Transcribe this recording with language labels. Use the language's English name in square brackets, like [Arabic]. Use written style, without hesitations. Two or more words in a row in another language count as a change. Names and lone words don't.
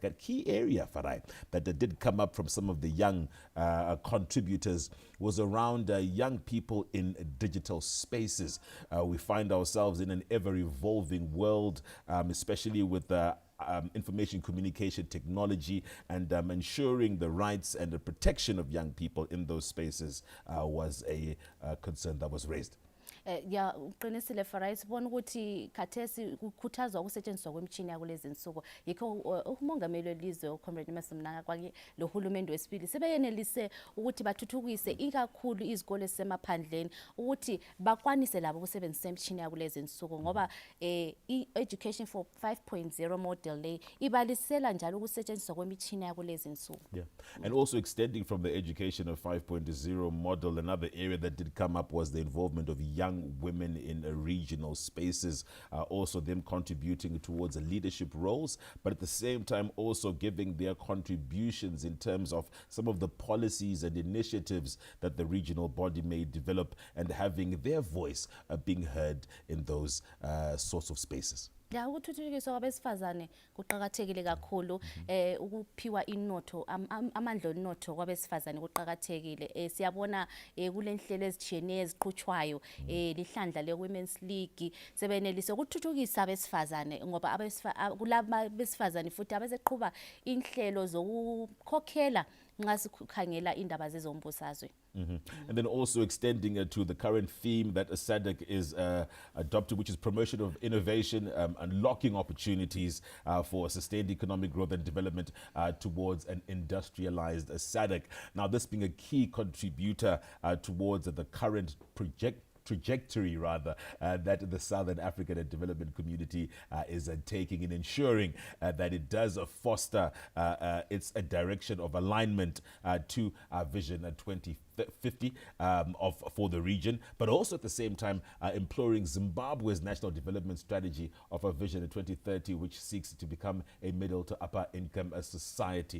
[English] A key area, Farai, that did come up from some of the young contributors was around young people in digital spaces. We find ourselves in an ever-evolving world, especially with information communication technology, and ensuring the rights and the protection of young people in those spaces was a concern that was raised. [North Ndebele] Ya uqinisile Farai, sibona ukuthi khathesi kukhuthazwa ukusetshenziswa kwemishini yakulezi insuku. Yikho umongameli welizwe uComrade Emerson Mnangagwa lohulumende wesibili sebeyenelise ukuthi bathuthukise ikakhulu izikole ezisemaphandleni ukuthi bakwanise labo ukusebenzisa imishini yakulezi insuku, ngoba i-Education for 5.0 model le ibalisela njalo ukusetshenziswa kwemishini yakulezi insuku. [English] Yeah, and also extending from the Education of 5.0 model, another area that did come up was the involvement of young women in regional spaces, also them contributing towards leadership roles, but at the same time also giving their contributions in terms of some of the policies and initiatives that the regional body may develop, and having their voice being heard in those sorts of spaces. [North Ndebele] Ya ukuthuthukiswa kwabesifazane kuqhakathekile kakhulu, ukuphiwa inotho amandla onotho kwabesifazane kuqhakathekile. Siyabona kulenhlelo ezitshiyeneyo eziqhutshwayo, lihlandla le Women's League sebenelise ukuthuthukisa abesifazane, ngoba kulaba besifazane futhi abaseqhubha inhlelo zokukhokhela nxa sikhangela indaba zezombusazwe. [English] And then also extending to the current theme that SADC is adopted, which is promotion of innovation, unlocking opportunities for sustained economic growth and development towards an industrialized SADC. Now, this being a key contributor towards the current trajectory that the Southern African Development Community is taking in ensuring that it does foster its direction of alignment to our Vision 2050 for the region, but also at the same time imploring Zimbabwe's national development strategy of a Vision 2030, which seeks to become a middle to upper income society.